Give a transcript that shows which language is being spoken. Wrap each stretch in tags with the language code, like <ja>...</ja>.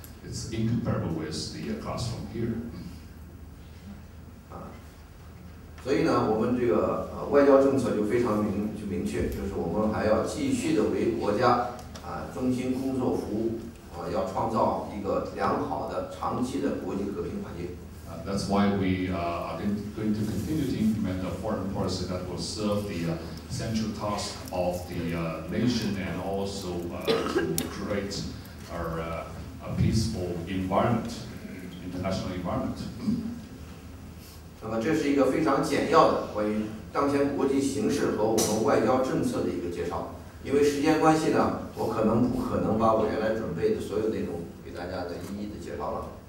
<en>It's incomparable with the classroom here.</en> <zh>所以呢，我们这个外交政策就非常明确，就是我们还要继续的为国家中心工作服务，要创造一个良好的长期的国际和平环境。</zh> <en>That's why we are going to continue to implement a foreign policy that will serve the central task of the nation and also to create a peaceful environment, international environment.</en> <zh>那么这是一个非常简要的关于当前国际形势和我们外交政策的一个介绍。因为时间关系呢，我不可能把我原来准备的所有内容给大家一一的介绍了。</zh>